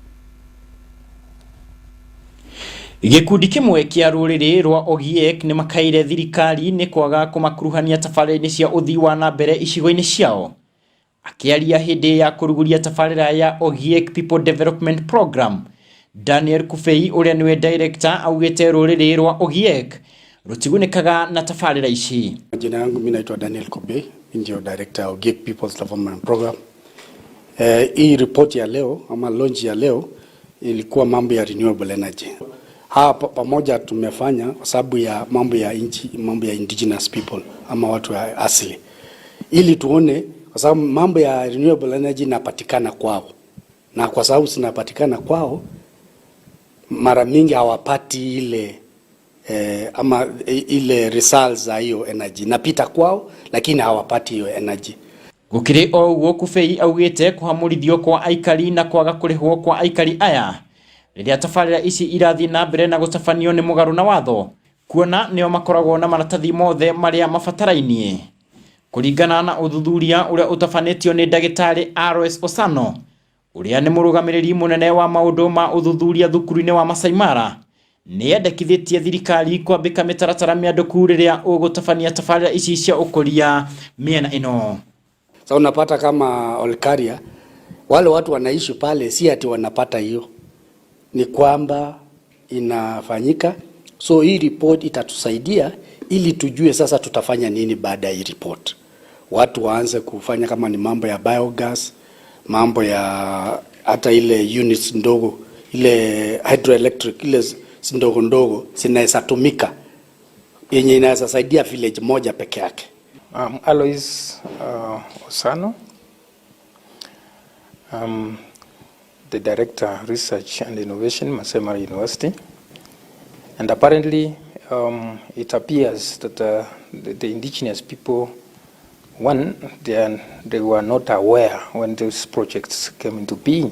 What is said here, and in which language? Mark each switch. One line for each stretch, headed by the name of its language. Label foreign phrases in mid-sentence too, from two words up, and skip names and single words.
Kikuyu: Gĩkundi kĩmwe kĩa rũrĩrĩ rwa Ogiek nĩ makaire thirikari nĩ kwaga kũmakuruhania tabarĩra-inĩ cia ũthii wa na mbere icigo-inĩ ciao. Akĩaria hĩndĩ ya kũruguria tabarĩra ya Ogiek People Development Program, Daniel Kufei ũrĩa nĩwe director augĩte rũrĩrĩ rwa Ogiek rũtigunĩkaga na tabarĩra ici.
Swahili: Jina yangu mimi naitwa Daniel Kufei, ndio director wa Ogiek People's Development Program. Hii report ya leo ama launch ya leo ilikuwa mambo ya
English: renewable energy.
Swahili: Hapa pamoja tumefanya kwa sababu ya mambo ya
English: indigenous people
Swahili: ama watu wa asili, ili tuone kwa sababu mambo ya
English: renewable energy
Swahili: inapatikana kwao, na kwa sababu zinapatikana kwao mara mingi hawapati ile results za hiyo energy. Napita kwao lakini hawapati hiyo energy.
Kikuyu: Gũkĩrĩ o ũguo Kufei augĩte kũhamũrithio kwa aikari na kwaga kũrĩhwo kwa aikari aya rĩrĩa tabarĩra ici irathiĩ na mbere na gũtabanio nĩ mũgarũ na watho, kuona nĩo makoragwo na maratathi mothe marĩa mabatarainie. Kũringana na ũthuthuria ũrĩa ũtabanĩtio nĩ ndagĩtarĩ RS Osano ũrĩa nĩ mũrũgamĩrĩri mũnene wa maũndũ ma ũthuthuria thukuru-inĩ wa Masai Mara, nĩ endekithĩtie thirikari kwambĩka mĩtaratara mĩandĩku rĩrĩa ũgũtabania tabarĩra ici cia ũkũria mĩena ĩno.
Swahili: Sasa unapata kama Olkaria wale watu wanaishi pale, si ati wanapata hiyo, ni kwamba inafanyika. So hii report itatusaidia ili tujue sasa tutafanya nini baada ya hii report. Watu waanze kufanya kama ni mambo ya biogas, mambo ya hata ile units ndogo, ile hydroelectric, ile ndogo ndogo zinaweza tumika yenye inaweza saidia village moja peke yake.
English: Alois Osano, the Director Research and Innovation, Masai Mara University. And apparently it appears that the indigenous people, one, they were not aware when those projects came into being.